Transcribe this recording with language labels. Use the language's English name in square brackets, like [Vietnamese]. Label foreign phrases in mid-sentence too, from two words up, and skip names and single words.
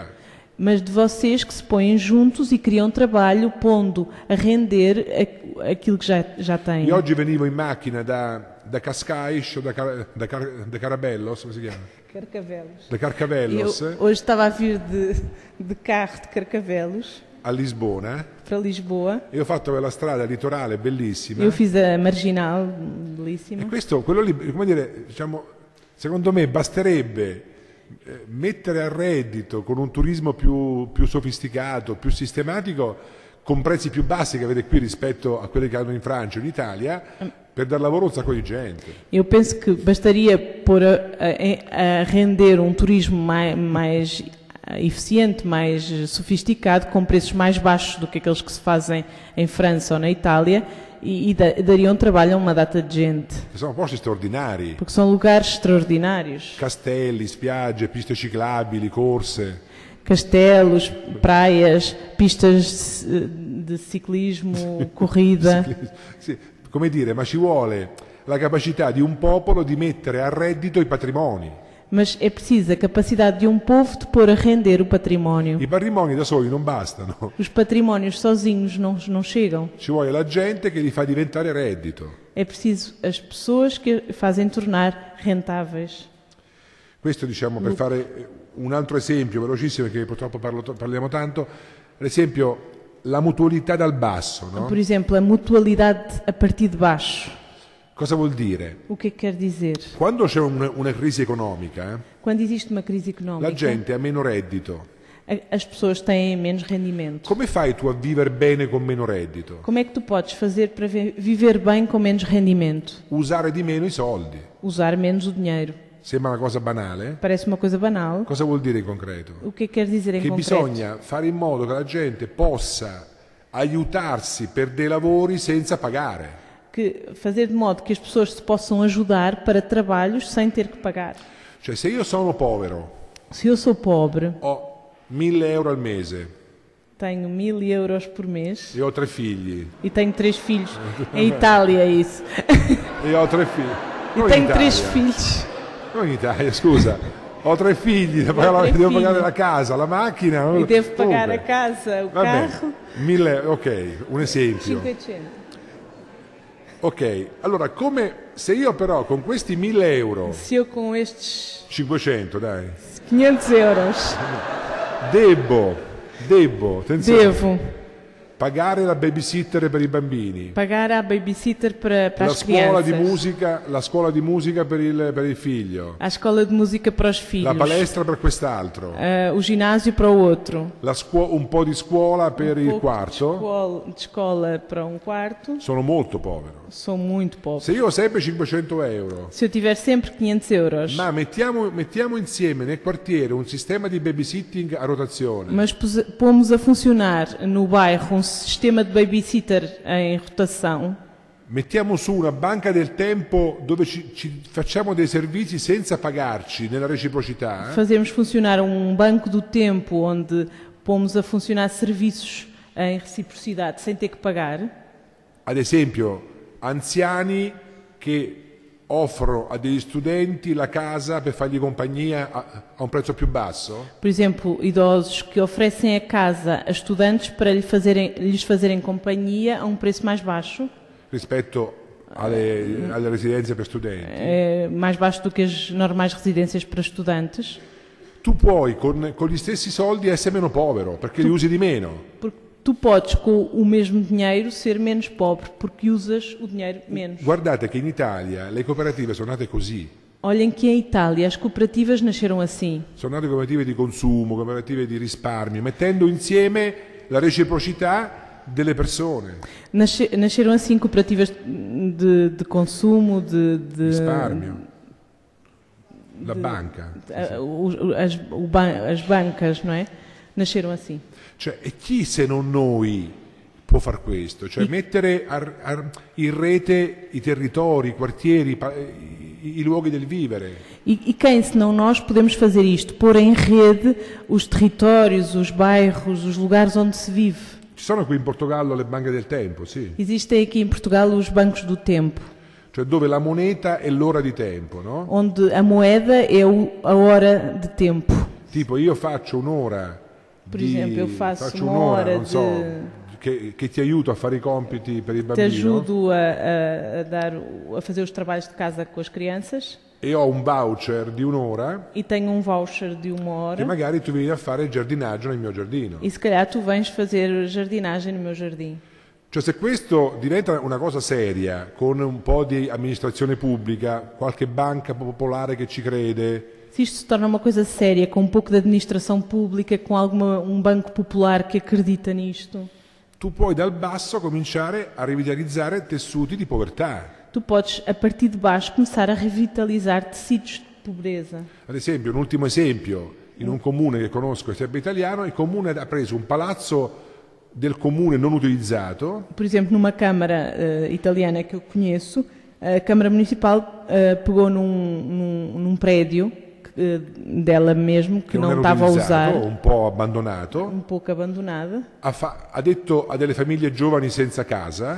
[Portuguese] mas de vocês que se põem juntos e criam trabalho, pondo a render aquilo que já têm. [Italian] Io oggi venivo in macchina da Cascais o da Carabellos, come si chiama? Carcavelos. Da Carcavelos [Portuguese] Eu hoje estava a vir de carro de Carcavelos [Italian] a Lisbona [Portuguese] para Lisboa. [Italian] e ho fatto quella strada litorale bellissima. [Portuguese] Eu fiz a marginal, E belíssima. [Italian] questo, quello lì, come dire, diciamo, secondo me basterebbe mettere a reddito con un turismo più sofisticato, più sistematico, con prezzi più bassi che avete qui rispetto a quelli che hanno in Francia o in Italia, per dar lavoro a un sacco di gente. [Portuguese] Eu penso que bastaria pôr a render um turismo mais eficiente, mais sofisticado, com preços mais baixos do que aqueles que se fazem em França ou na Itália e dariam trabalho a uma data de gente. [Italian] Sono posti straordinari. [Portuguese] Porque são lugares extraordinários. [Italian] Castelli, spiagge, piste ciclabili, corse. [Portuguese] Castelos, praias, pistas de ciclismo, corrida. [Italian] Sì, come dire, ma ci vuole la capacità di un popolo di mettere a reddito i patrimoni. [Portuguese] Mas é preciso a capacidade de um povo de pôr a render o património. [Italian] I patrimoni da soli non bastano. [Portuguese] Os patrimónios sozinhos não chegam. [Italian] Ci vuole la gente che li fa diventare reddito. [Portuguese] É preciso as pessoas que fazem tornar rentáveis. [Italian] Questo diciamo per fare un altro esempio velocissimo, perché purtroppo parliamo tanto, ad esempio la mutualità dal basso, no? [Portuguese] Por exemplo, a mutualidade a partir de baixo. [Italian] Cosa vuol dire? [Portuguese] O que é que quer dizer? [Italian] Quando c'è una crisi economica, [Portuguese] Quando existe uma crise [Italian] la [Portuguese] económica, [Italian] gente ha meno reddito. [Portuguese] as pessoas têm menos rendimento. [Italian] Come fai tu a vivere bene con meno reddito? [Portuguese] Como é que tu podes fazer para viver bem com menos rendimento? [Italian] Usare di meno i soldi. [Portuguese] Usar menos o dinheiro. [Italian] Sembra una cosa banale. [Portuguese] Parece uma coisa banal. [Italian] Cosa vuol dire in concreto? [Portuguese] O que é que quer dizer em [Italian] Che [Portuguese] concreto? [Italian] bisogna fare in modo che la gente possa aiutarsi per dei lavori senza pagare. [Portuguese] Que fazer de modo que as pessoas se possam ajudar para trabalhos sem ter que pagar. [Italian] Cioè, se io sono povero, [Portuguese] Se eu sou pobre, [Italian] ho 1.000 euro al mese [Portuguese] tenho 1000 euros por mês [Italian] e ho 3 figli. [Portuguese] e tenho 3 filhos. Em Itália é isso. [Italian] E ho 3 figli. [Portuguese] E [Italian] Non in [Portuguese] tenho 3 [Italian] Italia. [Portuguese] filhos. [Italian] Non in Italia, scusa. Ho 3 figli, devo pagare la casa, la macchina. [Portuguese] E devo pagar [Italian] Comunque. [Portuguese] a casa, o [Italian] Va bene. [Portuguese] carro. [Italian] 1000, ok, un esempio. 500. Ok, allora come se io però con questi 1000 euro, [Portuguese] Se eu com estes [Italian] 500 dai, [Portuguese] 500 euros [Italian] devo, attenzione, [Portuguese] devo [Italian] Pagare la babysitter per i bambini. [Portuguese] Pagar a babysitter para [Italian] La [Portuguese] as [Italian] scuola [Portuguese] crianças. [Italian] di musica per il figlio. [Portuguese] A escola de música para os [Italian] La [Portuguese] filhos. [Italian] palestra per quest'altro. [Portuguese] O ginásio para o outro. [Italian] Un po' di scuola per il [Portuguese] Pouco [Italian] quarto. [Portuguese] de escola para um quarto. [Italian] Sono molto povero. [Portuguese] Sou muito pobre. [Italian] Se io ho sempre 500 euro, [Portuguese] Se eu tiver sempre 500 euros, [Italian] ma mettiamo insieme nel quartiere un sistema di babysitting a rotazione. [Portuguese] mas pomos a funcionar no bairro um sistema de babysitter em rotação, [Italian] Mettiamo su una banca del tempo dove ci facciamo dei servizi senza pagarci nella reciprocità. [Portuguese] fazemos funcionar um banco do tempo onde pomos a funcionar serviços em reciprocidade sem ter que pagar. [Italian] Ad esempio, anziani che offrono a degli studenti la casa per fargli compagnia a un prezzo più basso. [Portuguese] Por exemplo, idosos que oferecem a casa a estudantes para lhes fazerem companhia a um preço mais baixo, [Italian] Rispetto alle residenze per studenti. [Portuguese] mais baixo do que as normais residências para estudantes, [Italian] Tu puoi con gli stessi soldi essere meno povero perché li usi di meno. [Portuguese] porque tu podes com o mesmo dinheiro ser menos pobre porque usas o dinheiro menos. [Italian] Guardate che in Italia le cooperative sono nate così. [Portuguese] Olhem que em Itália as cooperativas nasceram assim. [Italian] Sono nate cooperative di consumo, cooperative di risparmio, mettendo insieme la reciprocità delle persone. [Portuguese] Nasceram assim cooperativas de consumo, de [Italian] Risparmio. La banca. [Portuguese] as bancas, não é? Nasceram assim. [Italian] Cioè, e chi se non noi può far questo? Cioè mettere in rete i territori, i quartieri, i luoghi del vivere. [Portuguese] E quem, se não nós, podemos fazer isto? Pôr em rede os territórios, os bairros, os lugares onde se vive. [Italian] Ci sono qui in Portogallo le banche del tempo, sì. [Portuguese] Existem aqui em Portugal os bancos do tempo, [Italian] Cioè dove la moneta è l'ora di tempo, no? [Portuguese] onde a moeda é a hora de tempo. [Italian] Tipo io faccio un'ora [Portuguese] Per esempio, io faccio [Italian] faccio un'ora non so, che ti aiuto a fare i compiti per il [Portuguese] Te [Italian] bambino [Portuguese] ajudo a fazer os trabalhos de casa com as crianças [Italian] e ho un voucher di un'ora [Portuguese] e tenho um voucher de 1 [Italian] che [Portuguese] hora [Italian] magari tu vieni a fare il giardinaggio nel mio giardino. [Portuguese] e se calhar tu vens fazer jardinagem no meu jardim. [Italian] Cioè se questo diventa una cosa seria, con un po' di amministrazione pubblica, qualche banca popolare che ci crede, [Portuguese] Se isto se torna uma coisa séria, com um pouco de administração pública, com um banco popular que acredita nisto, [Italian] tu puoi dal basso cominciare a rivitalizzare tessuti di povertà. [Portuguese] tu podes, a partir de baixo, começar a revitalizar tecidos de pobreza. [Italian] Ad esempio, un ultimo esempio, in un comune che conosco, è sempre italiano, il comune ha preso un palazzo del comune non utilizzato, [Portuguese] Por exemplo, numa Câmara italiana que eu conheço, a Câmara Municipal pegou num prédio dela mesmo, que [Italian] che non [Portuguese] não [Italian] era [Portuguese] estava a usar, [Italian] utilizzato, un po' abbandonato, [Portuguese] um pouco abandonada, [Italian] ha detto a delle famiglie giovani senza casa,